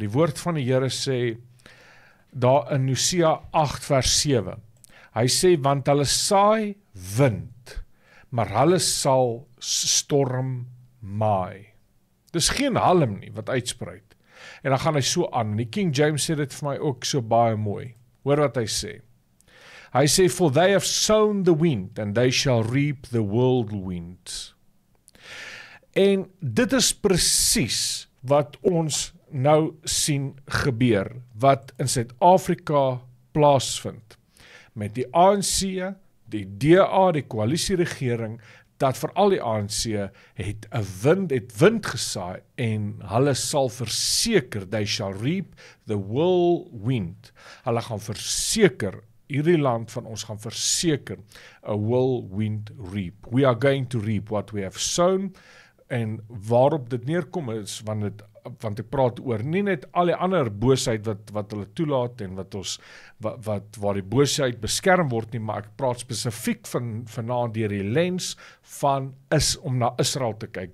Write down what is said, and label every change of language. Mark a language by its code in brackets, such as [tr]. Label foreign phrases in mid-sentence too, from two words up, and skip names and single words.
[af] Die woord van die Here sê, daar in Hosea 8 vers 7, hy sê, want hulle saai wind, maar hulle sal storm maai. Dis geen halm nie, wat uitspreid. En dan gaan hy so aan, die King James sê dit vir my ook so baie mooi. Hoor wat hy sê. Hy sê, [en] for they have sown the wind, and they shall reap the whirlwind. [af] En dit is presies wat ons nou sien gebeur, wat in Suid-Afrika plaasvind. Met die ANC, die DA, die koalisieregering, dat veral die ANC het wind gesaai en hulle sal verseker, [en] they shall reap the whirlwind. [af] Hulle gaan verseker, hierdie land van ons gaan verseker, [en] a whirlwind reap. We are going to reap what we have sown, [af] en waarop dit neerkom is, want ek praat oor nie net al die ander boosheid wat hulle toelaat en waar die boosheid beskerm word nie, maar ek praat spesifiek vanaand deur die lens van om na Israel te kyk.